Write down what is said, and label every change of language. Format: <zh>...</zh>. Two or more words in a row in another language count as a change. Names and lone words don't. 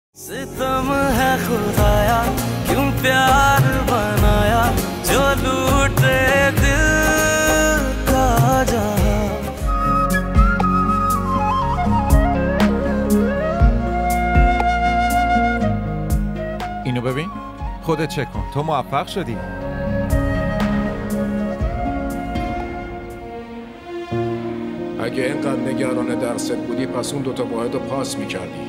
<hi>सितम है खुदाया क्यों प्यार बनाया जो लूटे दिल का जहां</hi> <fa>اینو ببین خودت چک کن تو موفق شدی. اگه اینقدر نگران درست بودی پس اون دوتا واحد رو پاس میکردی.</fa>